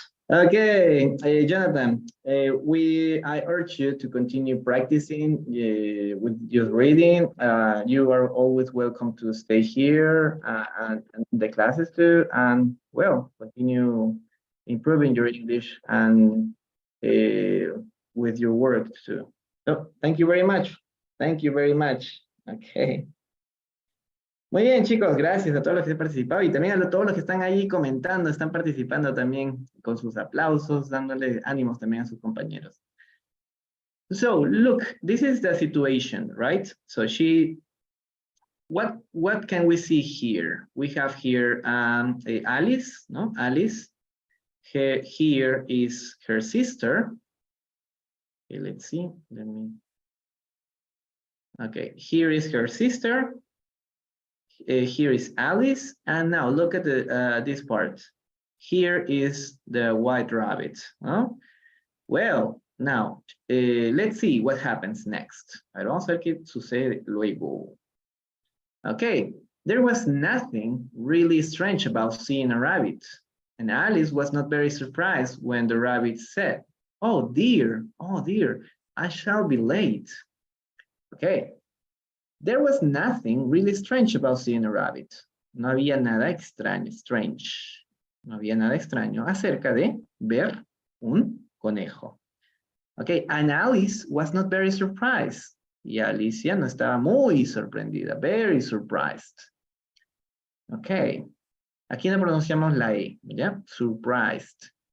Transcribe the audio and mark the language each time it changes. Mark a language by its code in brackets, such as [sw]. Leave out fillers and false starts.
[en] Okay, Jonathan, I urge you to continue practicing with your reading. You are always welcome to stay here and the classes too, and well, continue improving your English and with your work too. So, thank you very much. Thank you very much. Okay. [es] Muy bien, chicos, gracias a todos los que han participado y también a todos los que están ahí comentando, están participando también con sus aplausos, dándole ánimos también a sus compañeros. [en] So, look, this is the situation, right? So she What can we see here? We have here Alice, no? Alice. Here is her sister. Okay, let's see. Okay, here is her sister. Here is Alice. And now look at this part. Here is the white rabbit. Huh? Well, now, let's see what happens next. [es] Vamos a ver qué sucede luego. [en] Okay, there was nothing really strange about seeing a rabbit. And Alice was not very surprised when the rabbit said, oh dear, I shall be late. Okay, there was nothing really strange about seeing a rabbit. [es] No había nada extraño, strange. No había nada extraño acerca de ver un conejo. [en] Okay, and Alice was not very surprised. [es] Y Alicia no estaba muy sorprendida, [en] very surprised. [es] Okay, aquí no pronunciamos la E, ¿ya? Surprised.